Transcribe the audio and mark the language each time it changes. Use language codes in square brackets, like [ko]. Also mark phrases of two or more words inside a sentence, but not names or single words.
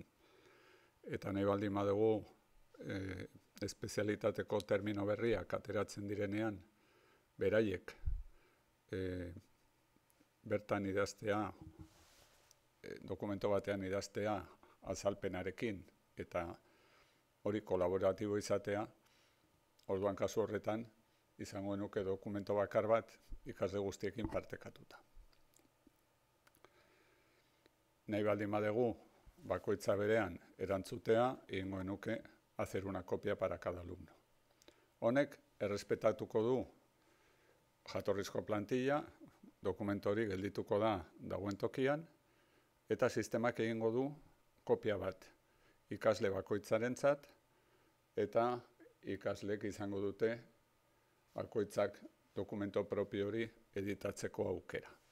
[eu] Eta nahi baldin badugu espezialitateko termino berriak ateratzen direnean, beraiek bertan idaztea, dokumento batean idaztea azalpenarekin, eta hori kolaboratibo izatea, orduan kasu horretan, izango nuke dokumento bakar bat ikasle guztiekin partekatuta. Nahi baldin badugu, bakoitza berean erantzutea, egingo nuke [es] hacer una copia para cada alumno. [eu] Honek, errespetatuko du jatorrizko plantilla, dokumentu hori geldituko da dagoen tokian, eta sistemak egingo du kopia bat ikasle bakoitzarentzat, eta ikaslek izango dute bakoitzak dokumento propio hori editatzeko aukera.